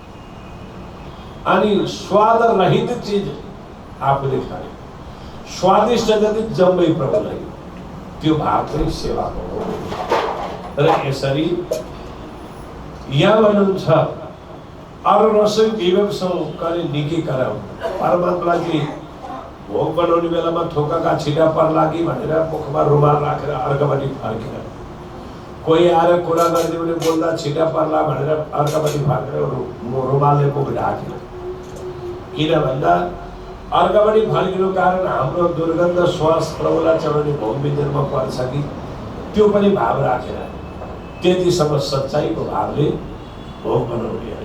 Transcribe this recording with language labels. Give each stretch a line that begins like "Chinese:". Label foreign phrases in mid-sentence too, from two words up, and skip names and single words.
Nepali: अनि स्वाद रहित चिज आफूले खाने, स्वादिष्ट जति जम्मै प्रभुलाई, त्यो भाव चाहिँ सेवाको हो। र यसरी यहाँ भन्नुहुन्छ
Hindi: अरू रसोई विवेकसौँ करे निकी कराऊ।
Nepali: परमात्मालाई भोग बनाउने बेलामा थोकाका छिटा पर्ला कि भनेर मुखमा रुमाल राखेर अर्कापट्टि फर्केर, कोही आएर कुरा गरिदियो भने बोल्दा छिटा पर्ला भनेर अर्कापट्टि फर्केर रुमालले मुख ढाकेर। किन भन्दा अर्कापट्टि फर्किनु कारण हाम्रो दुर्गन्ध श्वास प्रबलता चढाउने भोग व्यञ्जनमा पर्छ कि, त्यो पनि भाव राखेर त्यतिसम्म सच्चाइको भावले भोग बनाउने है।